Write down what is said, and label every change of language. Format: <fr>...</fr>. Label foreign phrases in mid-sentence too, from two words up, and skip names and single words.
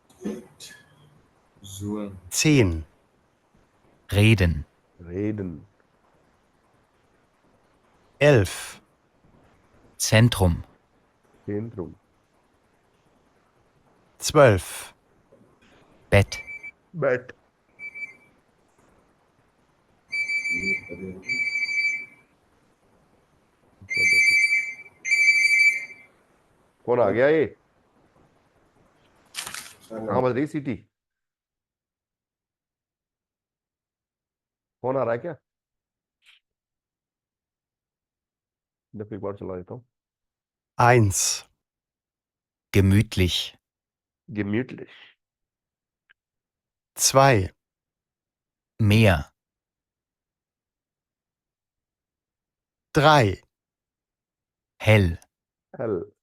<de>10, Reden. रेडन, 11, Zentrum. सेंट्रम, 12, Bett.</de> <hi>बैट, कौन आ गया ये? कहाँ बज रही सीटी? कौन आ रहा है क्या? जब एक बार चला देता हूँ।</hi> <de>1, Gemütlich. gemütlich, 2, Meer. 3, Hell. hell,</de>